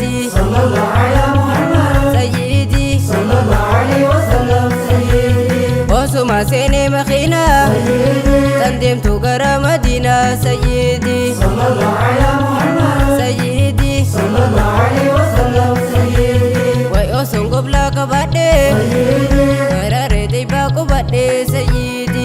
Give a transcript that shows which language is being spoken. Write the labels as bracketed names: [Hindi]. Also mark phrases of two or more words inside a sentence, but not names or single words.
[Arabic] صلى الله على محمد. Sayyidi. صلى الله عليه وسلم، سيدي. [Oromo] Osuma seene makiina. Sayyidi. Tan deemtu gara Madiina, Sayyidi. [Arabic] صلى الله على محمد. Sayyidi. صلى الله عليه وسلم، سيدي. [Oromo] Way oson gobla qabadhe. Sayyidi. Garare dayba qubadhe, Sayyidi.